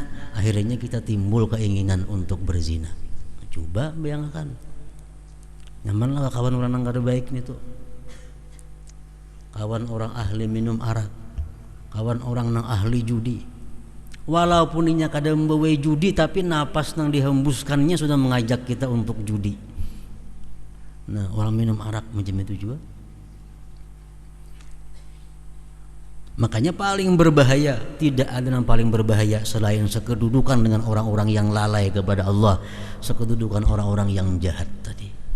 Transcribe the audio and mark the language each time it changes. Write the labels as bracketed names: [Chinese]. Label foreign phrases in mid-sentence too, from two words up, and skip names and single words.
[Banjar] Akhirnya kita timbul keinginan untuk berzina. Coba bayangkan, nyaman lah kawan orang nang kada baik nih tuh, kawan orang ahli minum arak, kawan orang nang ahli judi. Walaupun inya kada membawa judi, tapi napas nang dihembuskannya sudah mengajak kita untuk judi. Nah, orang minum arak macam itu juga. [Indonesian] Makanya paling berbahaya, tidak ada yang paling berbahaya selain sekedudukan dengan orang-orang yang lalai kepada Allah, sekedudukan orang-orang yang jahat tadi.